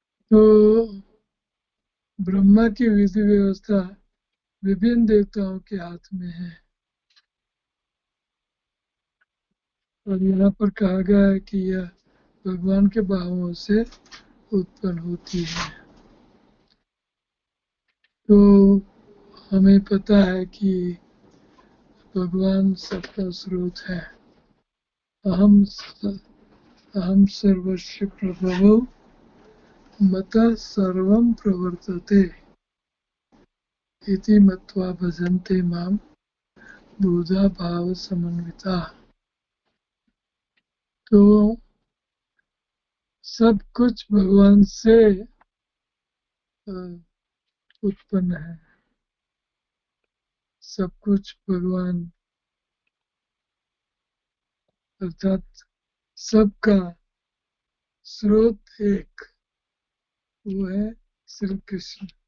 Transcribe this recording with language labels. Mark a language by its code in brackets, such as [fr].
[hi] तो ब्रह्मा की विधि व्यवस्था विभिन्न देवताओं के हाथ में है और यहाँ पर कहा गया है कि यह भगवान के बाहुओं से उत्पन्न होती है। तो हमें पता है कि भगवान सबका स्रोत है। [sa] अहम अहम सर्वस्य प्रभवो मतः सर्वं प्रवर्तते इति मत्वा भजन्ते मां बुधा भाव समन्विता। [hi] तो सब कुछ भगवान से उत्पन्न है, सब कुछ भगवान अर्थात सबका स्रोत एक, वो है श्री कृष्ण।